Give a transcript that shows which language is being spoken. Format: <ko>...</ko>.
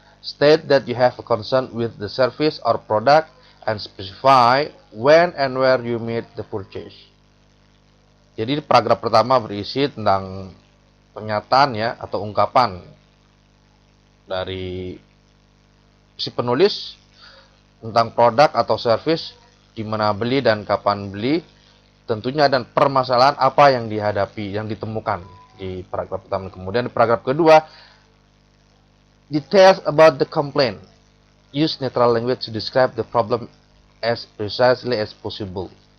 <en>State that you have a concern with the service or product and specify when and where you made the purchase.</en> <id>Jadi paragraf pertama berisi tentang pernyataan ya atau ungkapan dari si penulis tentang produk atau service, di mana beli dan kapan beli, tentunya, dan permasalahan apa yang dihadapi, yang ditemukan di paragraf pertama. Kemudian di paragraf kedua,</id> <en>details about the complaint. Use neutral language to describe the problem as precisely as possible.</en>